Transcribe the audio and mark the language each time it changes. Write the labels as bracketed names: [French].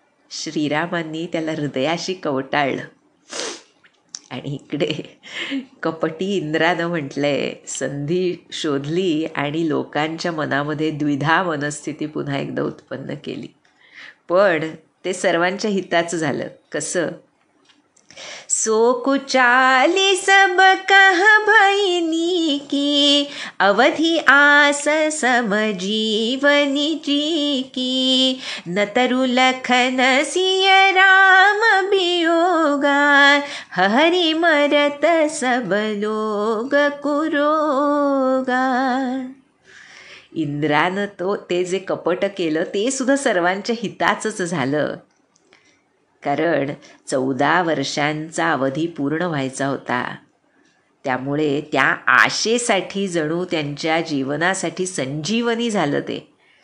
[Marathi] श्रीरामांनी त्याला हृदयाशी कवटाळलं आणि इकडे कपटी इंद्रानं म्हटलंय, संधी शोधली आणि लोकांच्या मनामध्ये द्विधा मनस्थिती पुन्हा एकदा उत्पन्न केली. पण ते सर्वांच्या हिताचं झालं. कसं? [Awadhi] सो कुचाली सब कह भईनी की, अवधि आस समजीवनी जी की, न तरु लखन सिय राम वियोगा, हरि मरत सब लोग कुरोगा. [Marathi] इंद्रानं ते जे कपट केलं ते सुद्धा सर्वांच्या हिताचंच झालं. कारण 14 वर्षांचा अवधी पूर्ण व्हायचा होता. त्यामुळे त्या आशेसाठी जणू त्यांच्या जीवनासाठी संजीवनी झालं ते.